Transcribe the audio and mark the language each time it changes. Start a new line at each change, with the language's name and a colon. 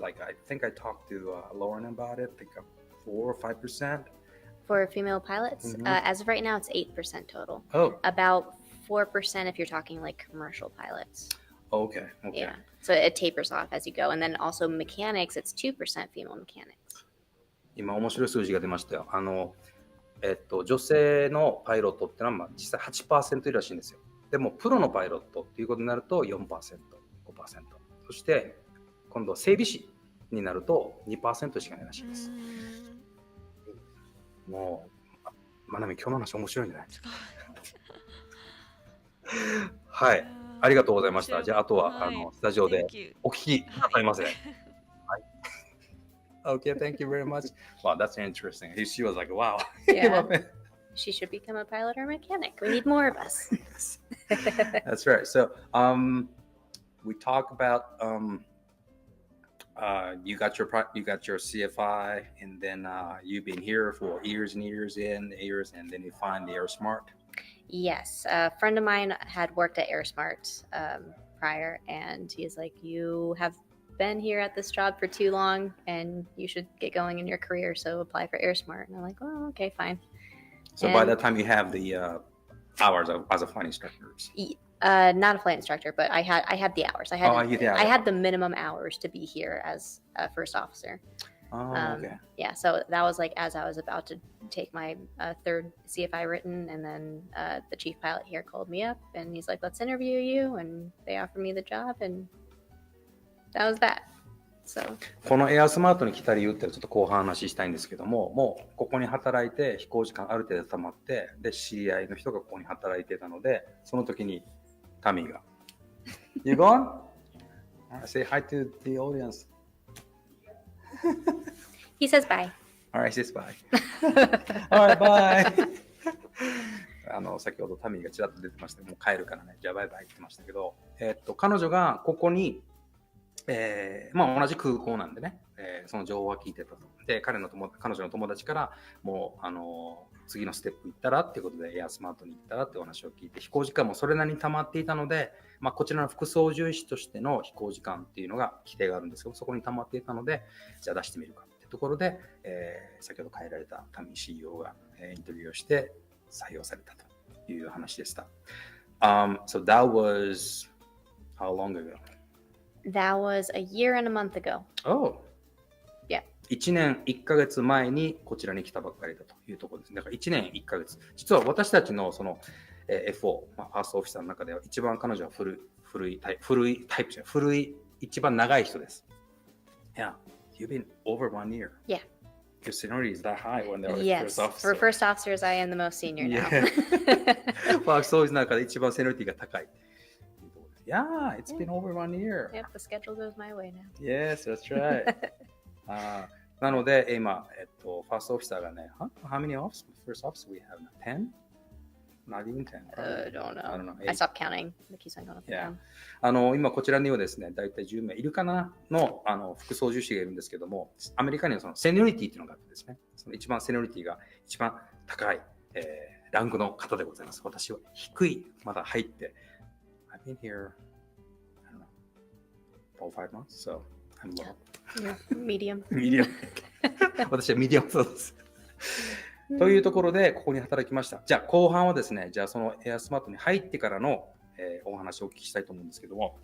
English: Like I think I talked to Lauren about it. I think 4 or 5%. For female pilots, as of right now, it's 8% total. Oh, About 4% if you're talking like commercial pilots. okay. Yeah. So it tapers off as you go. And then also mechanics, it's 2% female mechanics.
Japanese: 今面白い数字が出ましたよ。女性のパイロットってのはまあ実際 8% いるらしいんですよ。でもプロのパイロットっていうことになると 4%、5%。そして今度整備士になると 2% しかないらしいです。もう、まなみ今日の話面白いんじゃないはい、ありがとうございました。じゃああとはスタジオでお聞きくださいませ。はい。
English: Okay, thank you very much. Wow, that's interesting. She was like, wow. Yeah. She should become a pilot or a mechanic. We need more of us. That's right. So, we talk about you got your CFI, and then you've been here for years, and then you find the AirSmart. Yes, a friend of mine had worked at AirSmart prior, and he's like, "You have been here at this job for too long, and you should get going in your career. So apply for AirSmart." And I'm like, "Oh, okay, fine." So by that time, you have the hours as a flight instructor. Not a flight instructor, but I had the hours. I had the minimum hours to be here as a first officer. Oh, okay. Yeah, so that was like as I was about to take my third CFI written, and then the chief pilot here called me up, and he's like, "Let's interview you," and they offered me the job, and that was that. So.
Japanese: このエアスマートに来た理由ってちょっと後半話したいんですけども、もうここに働いて飛行時間ある程度溜まって、で知り合いの人がここに働いてたので、その時にタミーが
English: You gone? Say hi to the audience. He says bye. Alright, he says bye. Alright, bye.
Japanese: 先ほどタミーがちらっと出てましたけど、もう帰るからね、じゃあバイバイって言ってましたけど、彼女がここにまあ同じ空港なんでね、その情報は聞いてたと。で、彼女の友達からもう次のステップ行ったらっていうことでエアスマートに行ったらってお話を聞いて、飛行時間もそれなりに溜まっていたので、まあ、こちらの副操縦士としての飛行時間っていうのが規定があるんですけど、そこに溜まっていたので、じゃあ出してみるかってところで、先ほど変えられたタミー CEO が、インタビューをして採用されたという話でした。
English: So that was how long ago?That was a year and a month ago. Oh. Yeah.
Japanese: 1年1ヶ月前にこちらに来たばっかりだというところですね。だから1年1ヶ月。実は私たちのその、FO、ファーストオフィサーの中では一番彼女は古いタイプじゃない。古い、一番長い人です。
English: Yeah. You've been over 1 year. Yeah. Your seniority is that high when they're first officer. For first officers, I am the most senior now.
Japanese: ファーストオフィサーの中で一番セニョリティが高い。
English: Yeah, it's been over 1 year. Yep, the schedule goes my way now. Yes, that's right.
Japanese: なので、今、ファーストオフィサーがね、
English: How many first officers we have now? 10? Not even 10. I don't know. I don't know. I stopped counting. It keeps on going up and Yeah. down.
Japanese: 今こちらにはですね、だいたい10名いるかなの、副操縦士がいるんですけども、アメリカにはそのセニョリティっていうのがあってですね、その一番セニョリティが一番高い、ランクの方でございます。私は低い、まだ入って、
English: I've been here, I don't know, 4 5 months, so I'm low. Yeah, medium.
Japanese: ミディアム。私はミディアムそうです。というところで、ここに働きました。じゃあ、後半はですね、じゃあそのエアスマートに入ってからの、お話をお聞きしたいと思うんですけども。